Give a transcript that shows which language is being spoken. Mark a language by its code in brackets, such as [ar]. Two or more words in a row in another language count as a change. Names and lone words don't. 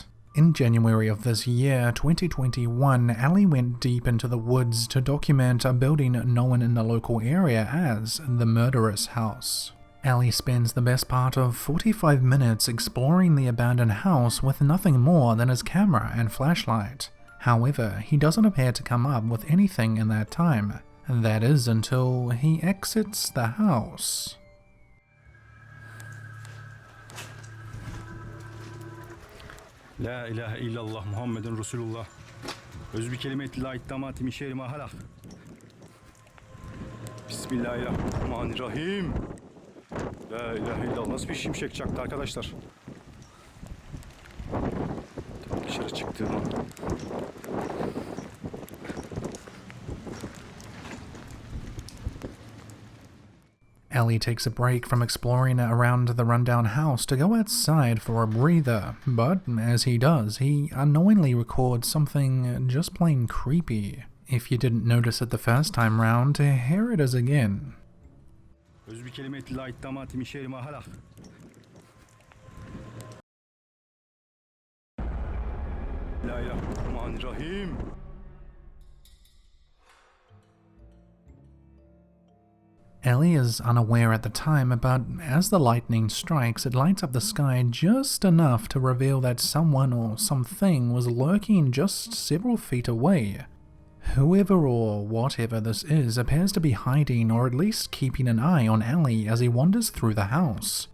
[en] In January of this year, 2021, Ali went deep into the woods to document a building known in the local area as the Murderous House. Ali spends the best part of 45 minutes exploring the abandoned house with nothing more than his camera and flashlight. However, he doesn't appear to come up with anything in that time. That is until he exits the house. [ar] لا إله إلا الله محمد رسول الله. أعوذ بكلمات الله التامات من شر ما خلق. بسم الله الرحمن الرحيم. لا إله إلا الله. [tr] Nasıl bir şimşek çaktı arkadaşlar? Dışarı çıktığımı. [en] Ali takes a break from exploring around the rundown house to go outside for a breather, but as he does, he unknowingly records something just plain creepy. If you didn't notice it the first time round, here it is again. [ar] أعوذ بكلمات الله التامات من شر ما خلق. بسم الله الرحمن الرحيم. [en] Ali is unaware at the time, but as the lightning strikes, it lights up the sky just enough to reveal that someone or something was lurking just several feet away. Whoever or whatever this is appears to be hiding or at least keeping an eye on Ali as he wanders through the house.